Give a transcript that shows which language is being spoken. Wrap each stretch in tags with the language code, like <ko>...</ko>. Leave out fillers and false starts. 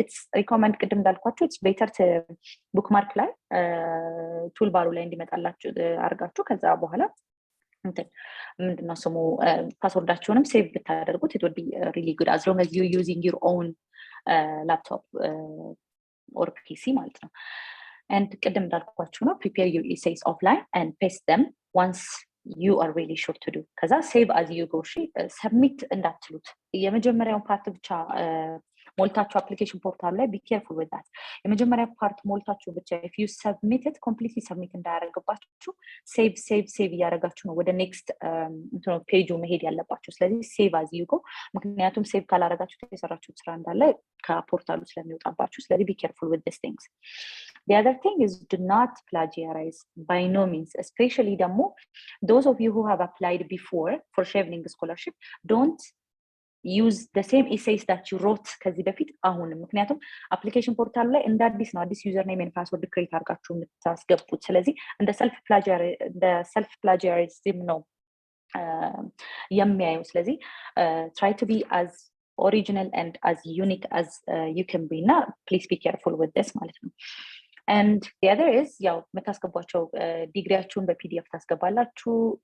<en>It's recommend</en> <am>ቅድም እንዳልኳችሁ</am> <en>it's better to bookmark</en> <am>ላይ ቱል ባሩ ላይ እንዲመጣላችሁ አድርጋችሁ ከዛ በኋላ ምንድነው ስሙ ፓስወርዳችሁንም ሴቭ ብታደርጉት</am> <en>it would be really good as long as you're using your own laptop or PC</en> <am>ማለት ነው።</am> <en>And</en> <am>ቅድም እንዳልኳችሁ ነው</am> <en>prepare your essays offline and paste them once you are really sure to do.</en> <am>ከዛ</am> <en>save as you go</en> <am>submit እንዳትሉት የመጀመሪያውን ፓርት ብቻ ሞልታችሁ application portal ላይ</am> <en>be careful with that.</en> <am>የመጀመሪያ ፓርት ሞልታችሁ ብቻ</am> <en>if you submit it completely</en> <am>submit እንዳያደርግባችሁ save እያደረጋችሁ ነው ወደ next ፔጁ መሄድ ያለባችሁ። ስለዚህ</am> <en>save as you go</en> <am>ምክንያቱም save ካላደረጋችሁ የሰራችሁት ስራ እንዳለ ከፖርታሉ ስለሚወጣባችሁ። ስለዚህ</am> <en>be careful with these things. The other thing is do not plagiarize by no means, especially ደግሞ those of you who have applied before for Chevening scholarship, don't use the same essays that you wrote</en> <am>ከዚህ በፊት አሁንም ምክንያቱም application portal ላይ እንደ አዲስ ነው</am> <en>አዲስ username and password create አድርጋችሁ የምታስገቡት ስለዚህ እንደ self plagiarism ነው የሚያየው ስለዚህ try to be as original and as unique as you can be now please be careful with this</en> <am>ማለት ነው</am> <en>and the other is</en> <am>ያው መታስገቧቸው ዲግሪያችሁን በፒዲኤፍ ታስገባላችሁ</am>